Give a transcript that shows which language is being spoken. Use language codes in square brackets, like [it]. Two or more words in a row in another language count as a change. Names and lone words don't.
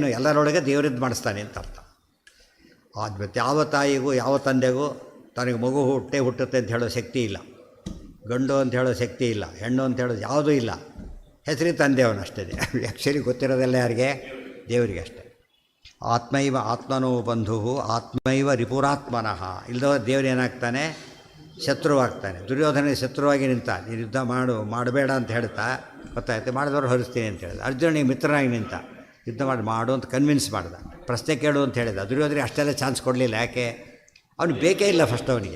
[kn] ಎಲ್ಲರೊಳಗೆ ದೇವರಿದ್ದು ಮಾಡಿಸ್ತಾನೆ ಅಂತ ಅರ್ಥ. ಅದು ಯಾವ ತಾಯಿಗೂ ಯಾವ ತಂದೆಗೂ ತನಗೆ ಮಗು ಹುಟ್ಟುತ್ತೆ ಅಂತ ಹೇಳೋ ಶಕ್ತಿ ಇಲ್ಲ. ಗಂಡು ಅಂತ ಹೇಳೋ ಶಕ್ತಿ ಇಲ್ಲ, ಹೆಣ್ಣು ಅಂತ ಹೇಳೋದು ಯಾವುದೂ ಇಲ್ಲ. ಹೆಸರಿಗೆ ತಂದೆಯವನು ಅಷ್ಟೇ. ಆ್ಯಕ್ಚುಲಿ ಗೊತ್ತಿರೋದೆಲ್ಲ ಯಾರಿಗೆ? ದೇವರಿಗೆ ಅಷ್ಟೇ. [sa] ಆತ್ಮೈವ ಆತ್ಮನೋ ಬಂಧು ಆತ್ಮೈವ ರಿಪುರಾತ್ಮನಃ. [kn] ಇಲ್ಲದವ ದೇವರು ಏನಾಗ್ತಾನೆ? ಶತ್ರುವಾಗ್ತಾನೆ. ದುರ್ಯೋಧನಿಗೆ ಶತ್ರುವಾಗಿ ನಿಂತ. ನೀನು ಯುದ್ಧ ಮಾಡಬೇಡ ಅಂತ ಹೇಳ್ತಾ, ಗೊತ್ತಾಯ್ತು, ಮಾಡಿದವರು ಹೊರಿಸ್ತೀನಿ ಅಂತ ಹೇಳಿದ. ಅರ್ಜುನಿಗೆ ಮಿತ್ರನಾಗಿ ನಿಂತ, ಯುದ್ಧ ಮಾಡು ಅಂತ ಕನ್ವಿನ್ಸ್ ಮಾಡ್ದ. ಪ್ರಶ್ನೆ ಕೇಳು ಅಂತ ಹೇಳಿದ. ದುರ್ಯೋಧನಿಗೆ ಅಷ್ಟೆಲ್ಲ ಚಾನ್ಸ್ ಕೊಡಲಿಲ್ಲ. ಯಾಕೆ? ಅವ್ನಿಗೆ ಬೇಕೇ ಇಲ್ಲ ಫಸ್ಟ್ ಅವನಿಗೆ.